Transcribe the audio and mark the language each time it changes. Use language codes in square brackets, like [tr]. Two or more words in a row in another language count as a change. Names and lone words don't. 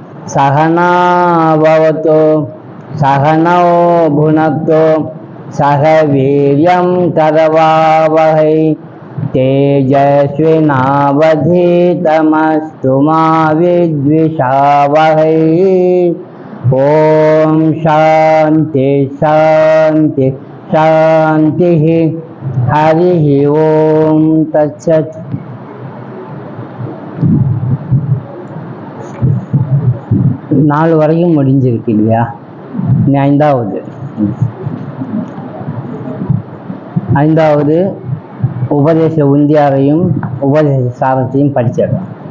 [sa] सहना भवतु सहनौ भुनक्तु सह वीर्यं करवावहै तेजस्विनावधीतमस्तु मा विद्विषावहै। ओम शांति शांति शांति। हरि ओम तत्सत्। [ta] நாலு வரைக்கும் முடிஞ்சிருக்கு இல்லையா? ஐந்தாவது உபதேச உந்தியாரையும் உபதேச சாரத்தையும் படிச்சிடலாம்.